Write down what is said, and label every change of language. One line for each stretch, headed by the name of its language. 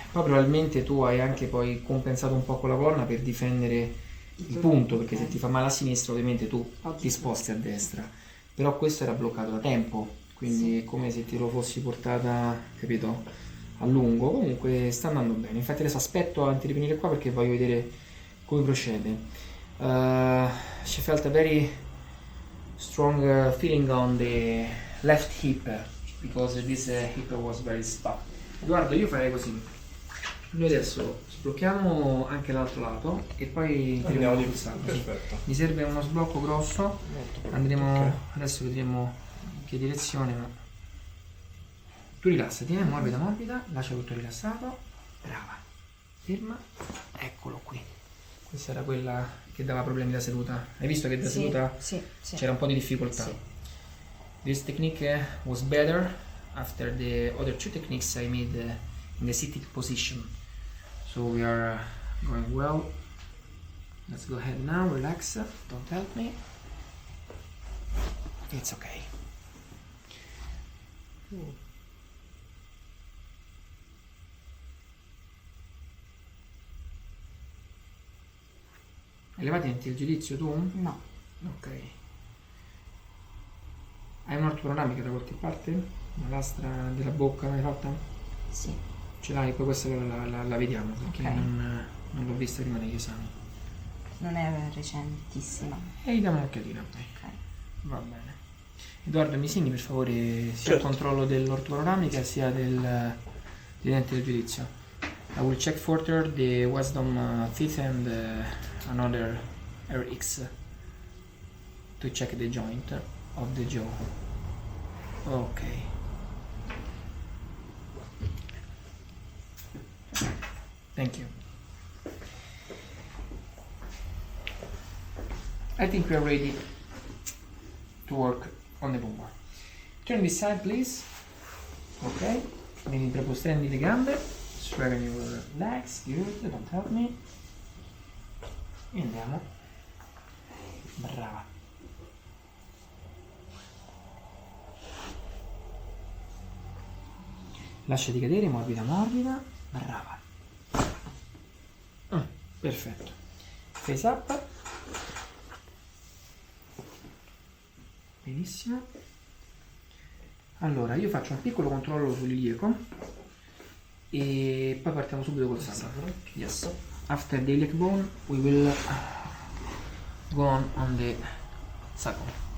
Italian: poi probabilmente tu hai anche poi compensato un po' con la colonna per difendere il punto, perché se ti fa male a sinistra ovviamente tu ti sposti a destra, però questo era bloccato da tempo, quindi è come se ti lo fossi portata, capito, a lungo. Comunque sta andando bene, infatti adesso aspetto anche di venire qua perché voglio vedere come procede.
English: She felt a very strong feeling on the left hip because this hip was very stuck.
Italian: Guarda, io farei così, noi adesso Sblocchiamo anche l'altro lato e poi Andiamo di pulsante. perfetto. Mi serve uno sblocco grosso. Molto bene. Andremo Ok. adesso vedremo in che direzione, ma tu rilassati, morbida morbida, lascia tutto rilassato, brava, ferma, eccolo qui. Questa era quella che dava problemi da seduta. Hai visto che da seduta sì. c'era un po' di difficoltà. Sì.
English: This technique was better after the other two techniques I made in the sitting position. So we are going well. Let's go ahead now, relax, don't help me. It's okay.
Italian: Hai levati anche il giudizio tu? No. Ok. Hai un'ortopanoramica da qualche parte? Una lastra della bocca l'hai fatta? Sì. Ce l'hai, poi questa la vediamo perché Ok. non l'ho vista prima degli esami. Non è recentissima. E gli diamo un'occhiatina. Ok. Va bene. Edoardo, mi segni per favore sia il Certo. controllo dell'ortopanoramica sia dei denti del giudizio.
English: I will check further the wisdom teeth and another RX to check the joint of the jaw. Ok. Thank you. I think we are ready to work on the lumbar. Turn this side, please. Ok.
Italian: Vieni proprio stendi le gambe.
English: Straighten your legs. Good. Don't help me.
Italian: E andiamo. Brava. Lasciati cadere, morbida morbida. Brava. Perfetto.
English: Face up.
Italian: Benissimo. Allora, io faccio un piccolo controllo sull'ilieco e poi partiamo subito col sacro.
English: Yes. After the iliac bone, we will go on the sacrum.